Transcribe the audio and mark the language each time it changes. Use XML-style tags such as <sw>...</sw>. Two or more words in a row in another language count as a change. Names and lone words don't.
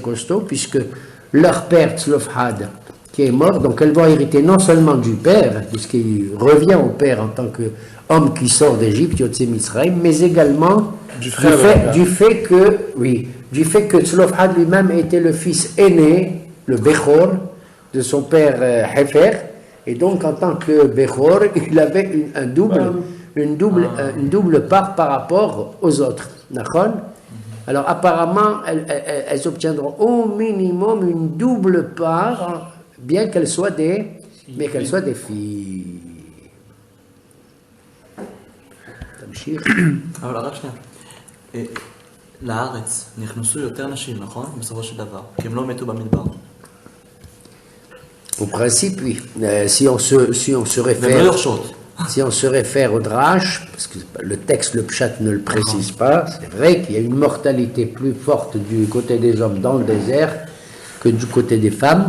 <fr>costaud, puisque leur père Slophad, qui est mort, donc elles vont hériter non seulement du père, puisqu'il revient au père en tant qu'homme qui sort d'Égypte,</fr> <he>יוצא מצרים,</he> <fr>mais également du fait que Tzlofhad lui-même était le fils aîné, le Bechor, de son père Hefer, et donc en tant que Bechor, il avait une double part par rapport aux autres. D'accord ? Alors apparemment, elles obtiendront au minimum une double part, bien qu'elles soient des filles.</fr> <he>אבל רק שנייה, לארץ נכנסו יותר נשים, נכון? בסופו של דבר, כי הם לא מתו במדבר.</he> <fr>Au principe, oui. Si on se réfère au Drash, parce que le texte, le Pshat ne le précise pas, c'est vrai qu'il y a une mortalité plus forte du côté des hommes dans le désert que du côté des femmes.</fr>